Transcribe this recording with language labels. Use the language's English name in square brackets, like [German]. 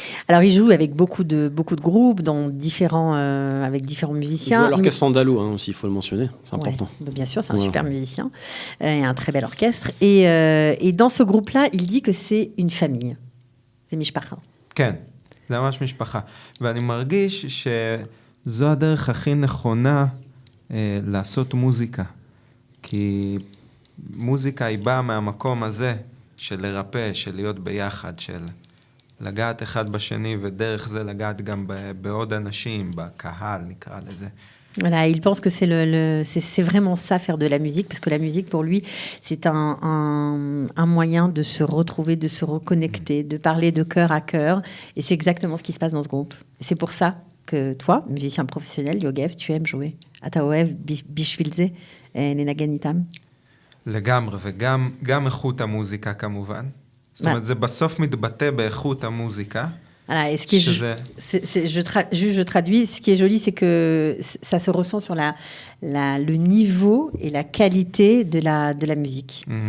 [French] Alors, il joue avec beaucoup de groupes, avec différents Il joue musiciens. à l'orchestre andalou aussi, il faut le mentionner, c'est Ouais, important. bien sûr, c'est un Voilà. super musicien et un très bel orchestre. Et dans ce groupe-là, il dit que c'est une famille. C'est Mishpacha. [Hebrew] כן, זה ממש משפחה. ואני מרגיש שזו הדרך הכי נכונה לעשות מוזיקה. כי מוזיקה היא באה מהמקום הזה של לרפא, של להיות ביחד, של לגעת אחד בשני, ודרך זה לגעת גם בעוד אנשים, בקהל נקרא לזה. [French] Voilà, il pense que c'est vraiment ça, faire de la musique, parce que la musique, pour lui, c'est un moyen de se retrouver, de se reconnecter, de parler de cœur à cœur. Et c'est exactement ce qui se passe dans ce groupe. Et c'est pour ça que toi, musicien professionnel, Yogev, tu aimes jouer. [Hebrew] אתה אוהב בשביל זה לנגן איתם? לגמרי, וגם איכות המוזיקה כמובן. זאת אומרת, זה בסוף מתבטא באיכות המוזיקה. [French] Voilà, et ce qui est je traduis, ce qui est joli, c'est que ça se ressent sur le niveau et la qualité de la musique.